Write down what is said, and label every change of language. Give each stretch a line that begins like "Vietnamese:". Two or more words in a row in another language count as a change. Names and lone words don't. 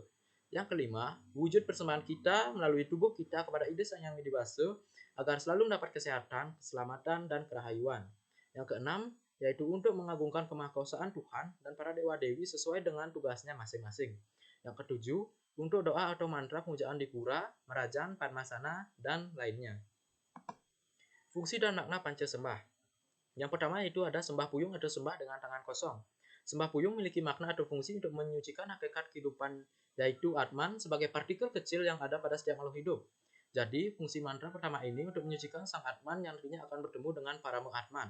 Indonesian: Yang kelima, wujud persembahan kita melalui tubuh kita kepada ide Sang Hyang Widiwasa agar selalu mendapat kesehatan, keselamatan, dan kerahayuan. Yang keenam, yaitu untuk mengagungkan kemahakuasaan Tuhan dan para dewa-dewi sesuai dengan tugasnya masing-masing. Yang ketujuh, untuk doa atau mantra pemujaan di pura, merajan, padmasana, dan lainnya. Fungsi dan makna Pancasembah. Yang pertama itu ada sembah puyung atau sembah dengan tangan kosong. Sembah puyung memiliki makna atau fungsi untuk menyucikan hakikat kehidupan, yaitu Atman sebagai partikel kecil yang ada pada setiap makhluk hidup. Jadi, fungsi mantra pertama ini untuk menyucikan sang Atman yang nantinya akan bertemu dengan para Atman.